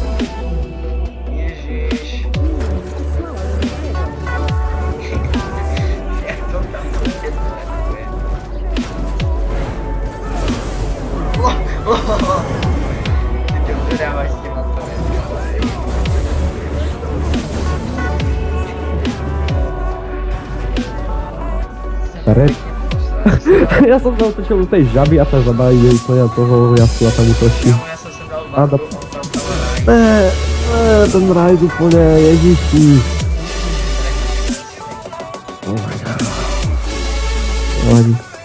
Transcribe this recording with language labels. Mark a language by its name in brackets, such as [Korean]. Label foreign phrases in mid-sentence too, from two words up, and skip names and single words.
[Czech] Ježiš. Jak to tam prostě trénuje. Ty to dáváš s těma torrentama. Red. [Slovak] Ja som sa otočil u tej žaby a tá žaba ide úplne od toho jasku a tam utočí. [Czech] Kámo, já jsem sem dal A varku, do- tam ráj. [Slovak] Ten rajd úplne, ježiši. [English] Oh my god. [Czech] Nevadí.